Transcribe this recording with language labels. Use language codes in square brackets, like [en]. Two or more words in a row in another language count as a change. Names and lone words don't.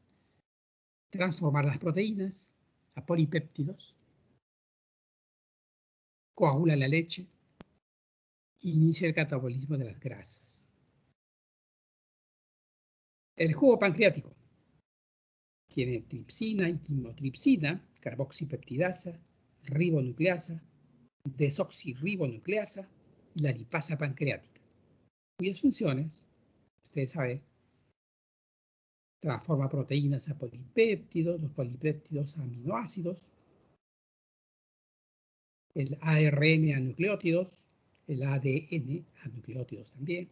[es] Transformar las proteínas a polipéptidos, coagula la leche, e inicia el catabolismo de las grasas. El jugo pancreático tiene tripsina y quimotripsina, carboxipeptidasa, ribonucleasa, desoxirribonucleasa y la lipasa pancreática, cuyas funciones, ustedes saben, transforma proteínas a polipéptidos, los polipéptidos a aminoácidos, el ARN a nucleótidos, el ADN a nucleótidos también.